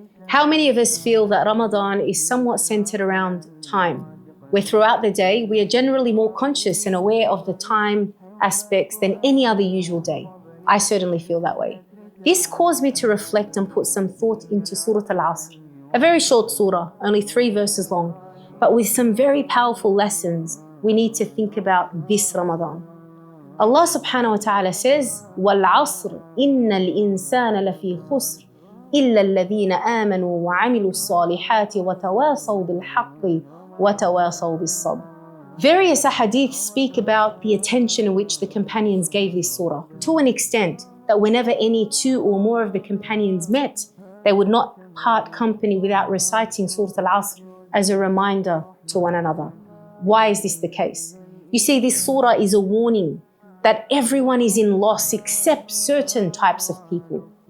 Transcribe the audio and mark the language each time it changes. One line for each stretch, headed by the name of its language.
English: How many of us feel that Ramadan is somewhat centered around time, where throughout the day we are generally more conscious and aware of the time aspects than any other usual day? I certainly feel that way. This caused me to reflect and put some thought into Surat Al-Asr, a very short surah, only 3 verses long, but with some very powerful lessons we need to think about this Ramadan.
Arabic: Allah subhanahu wa ta'ala says, وَالْعَصْرِ إِنَّ الْإِنسَانَ لَفِي خُسْرٍ إِلَّا الَّذِينَ آمَنُوا وَعَمِلُوا الصَّالِحَاتِ وَتَوَاصَوْا بِالْحَقِّ وَتَوَاصَوْا بِالصَّبْرِ.
English: Various ahadith speak about the attention in which the companions gave this surah, to an extent that whenever any 2 or more of the companions met, they would not part company without reciting Surat Al-Asr as a reminder to one another. Why is this the case? You see, this surah is a warning that everyone is in loss except certain types of people.